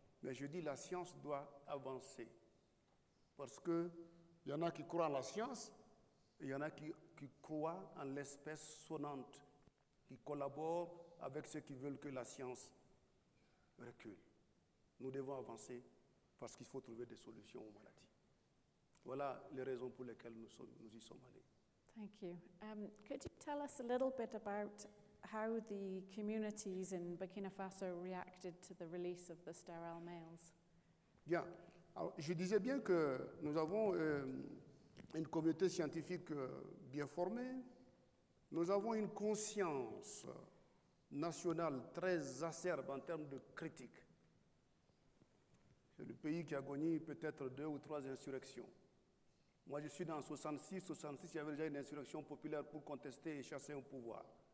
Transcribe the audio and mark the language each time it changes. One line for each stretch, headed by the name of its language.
French: Mais je dis la science doit avancer. Parce qu'il y en a qui croient en la science, et il y en a qui croient en l'espèce sonnante, qui collaborent avec ceux qui veulent que la science recule. Nous devons avancer parce qu'il faut trouver des solutions aux maladies. Voilà les raisons pour lesquelles nous y sommes allés.
English: Thank you. Could you tell us a little bit about how the communities in Burkina Faso reacted to the release of the sterile males?
French: Bien. Alors, je disais bien que nous avons une communauté scientifique bien formée. Nous avons une conscience nationale très acerbe en termes de critique. C'est le pays qui a connu peut-être 2 ou 3 insurrections. Moi, je suis dans 66, il y avait déjà une insurrection populaire pour contester et chasser un pouvoir.